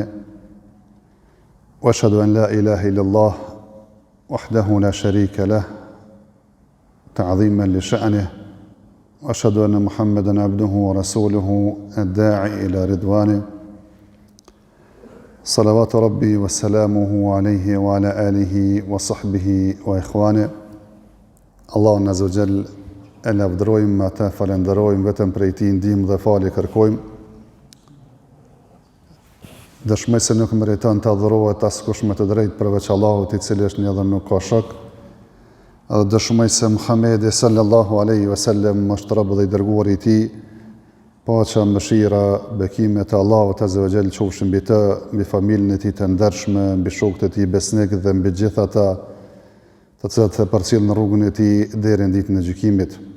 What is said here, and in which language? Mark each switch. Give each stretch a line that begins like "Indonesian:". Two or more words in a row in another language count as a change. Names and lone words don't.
Arabic: وأشهد أن لا إله إلا الله وحده لا شريك له تعظيما لشأنه. وأشهد أن محمدا عبده ورسوله الداعي إلى رضواني. صلوات ربي وسلامه عليه وعلى آله وصحبه وإخواني.
Albanian: Allahun
Arabic: عز وجل
Albanian: e lavdërojmë, ata falenderojmë, vetëm prej Tij ndihmë dhe falje kërkojmë. Dëshmoj se nuk meriton të adhurohet askush me të drejtë përveç Allahut, i cili është një dhe nuk ka shok. Edhe dëshmoj se Muhamedi
Arabic: صلى الله عليه وسلم
Albanian: është rob dhe i dërguar i Tij, paqja, mëshira, bekimet e Allahut
Arabic: عز وجل
Albanian: qofshin mbi të, mbi familjen e Tij të ndershme, mbi shokët e Tij besnik dhe mbi gjithë ata të cilët e përcjellin në rrugën e Tij deri në ditën e gjykimit.